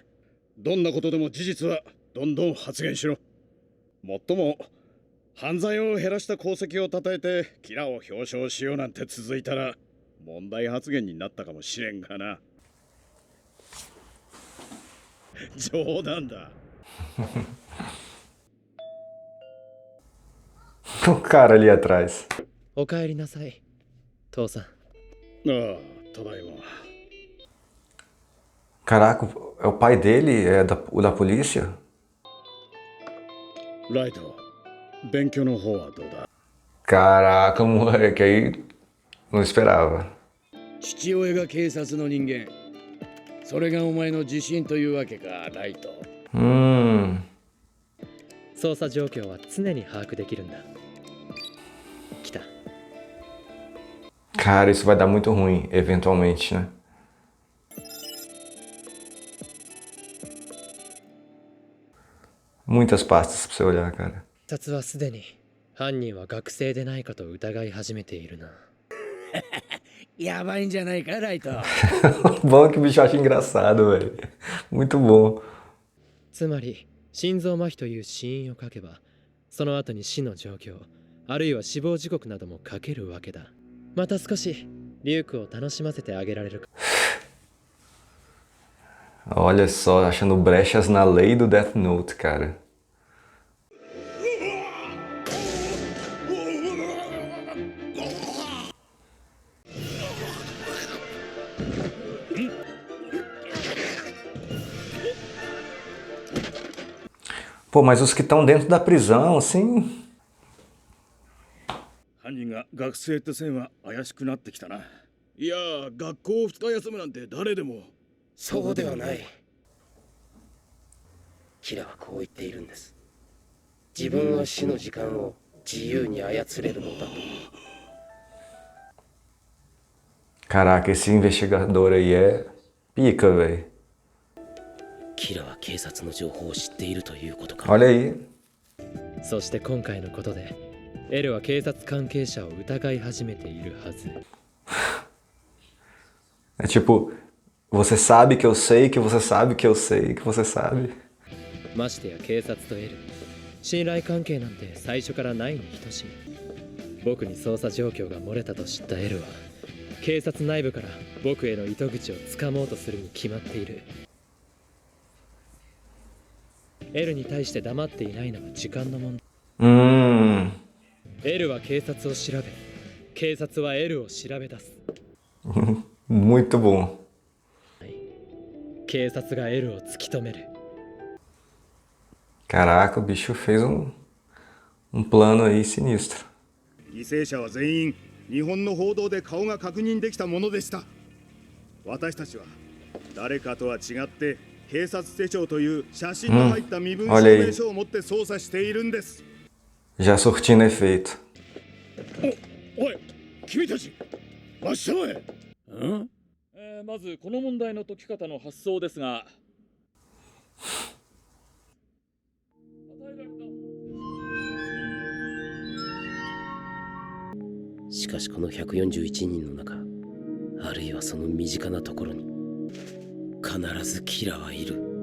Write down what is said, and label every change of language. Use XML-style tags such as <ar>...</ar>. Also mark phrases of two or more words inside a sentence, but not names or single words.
<ja>どんなことでも事実はどんどん発言しろ。もっとも犯罪を減らした功績をたたえてキラを表彰しようなんて続いたら問題発言になったかもしれんがな。冗談だ。</ja> <pt>O cara ali atrás.</pt> <ja>おかえりなさい、父さん。ああ、ただいま。</ja> <pt>Caraca, é o pai dele? É o da polícia?</pt> <ja>ライト、勉強の方はどうだ？</ja> <pt>Caraca, moleque, aí não esperava.</pt> <ja>父親が警察の人間、それがお前の自信というわけか、ライト。捜査状況は常に把握できるんだ。来た。</ja> <pt>Cara, isso vai dar muito ruim, eventualmente, né? Muitas pastas pra você olhar, cara.</pt> <ja>警察はすでに犯人は学生でないかと疑い始めているな。やばいんじゃないか、ライト。</ja> <pt>Bom que o bicho acha engraçado, velho. Muito bom.</pt> <ja>つまり心臓麻痺という死因を書けば、その後に死の状況、あるいは死亡時刻なども書けるわけだ。また少しリュウクを楽しませてあげられるか。</ja> <pt>Olha só, achando brechas na lei do Death Note, cara. Pô, mas os que estão dentro da prisão, assim.</pt> <ja>犯人が学生って線は怪しくなってきたな。いや、学校2日休むなんて誰でも。そうではない。キラはこう言っているんです。自分は死の時間を自由に操れるのだと。</ja> <pt>Caraca, esse investigador aí é pica, velho.</pt> <ja>キラは警察の情報を知っているということか。</ja> <pt>Olha aí.</pt> <ja>そして今回のことでエルは警察関係者を疑い始めているはず。</ja> <pt>É tipo, você sabe que eu sei, que você sabe que eu sei, que você sabe.</pt> <ja>ましてや警察とエル、信頼関係なんて最初からないに等しい。僕に捜査状況が漏れたと知ったエルは警察内部から僕への糸口をつかもうとするに決まっている。エルに対して黙っていないのは時間の問題。エルは警察を調べ、警察はエルを調べ出す。</ja> <pt>Muito bom.</pt> <ja>警察がエルを突き止める。</ja> <pt>Caraca, o bicho fez um plano aí sinistro.</pt> <ja>犠牲者は全員日本の報道で顔が確認できたものでした。私たちは誰かとは違って警察手帳という写真の入った身分証明書を持って捜査しているんです。</ja> <pt>Já surtindo efeito.</pt> <ja>おい、君たち、真正へ。まずこの問題の解き方の発想ですが、しかしこの141人の中、あるいはその身近なところに必ずキラはいる。</ja>